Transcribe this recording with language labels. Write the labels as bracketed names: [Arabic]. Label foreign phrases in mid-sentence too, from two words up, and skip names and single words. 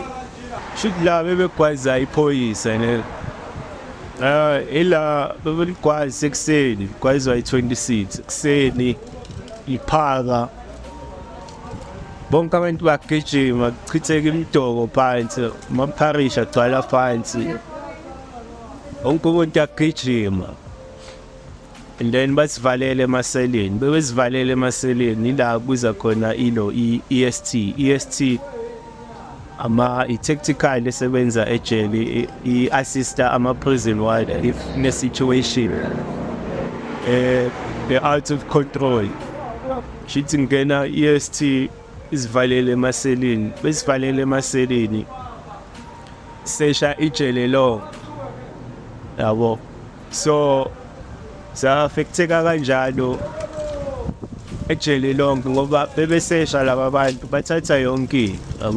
[Zulu] Should la bebekwaza iphoyisa ne ila bebelikwazi ekseni kwazwa i26 ekseni iphaka bonke abantu bagijima kuchitheka imidoko phansi mampharisha agcwala phansi wonke umuntu agijima [English] and then [Zulu] basivalele emaseleni. Bebesivalele emaseleni ila kuza khona ilo EST i-tactical esebenza ejele i-assista ama-prison warder if ne-situation [English] out of control. [Zulu] Shithi ngena EST isivalele emaseleni. Besivalele emaseleni sesha ijele lo yabo. So sa-affecteka kanjalo ejele lonke ngoba bebesesha laba abantu bathatha yonke yabo.